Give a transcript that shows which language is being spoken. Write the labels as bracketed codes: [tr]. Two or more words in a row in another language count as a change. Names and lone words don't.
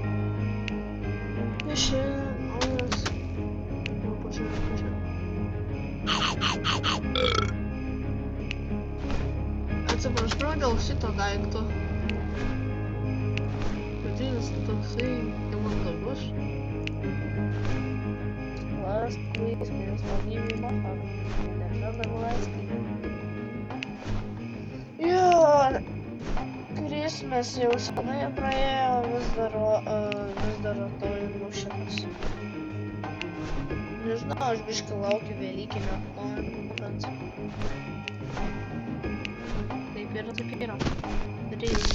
[lt] Ir šiandien naujas. O, pažiūrėk. Atsiprašau dėl šito daikto. Jis toksai nemandagus. [en] Last please, please don't give me my phone. [lt] Nežinau, last. Jo, Christmas jau senai praėjo, vis dar atnaujinu šitas. Nežinau, aš biškai laukiu Velykinio atnaujinimo, bet... Taip yra. 3.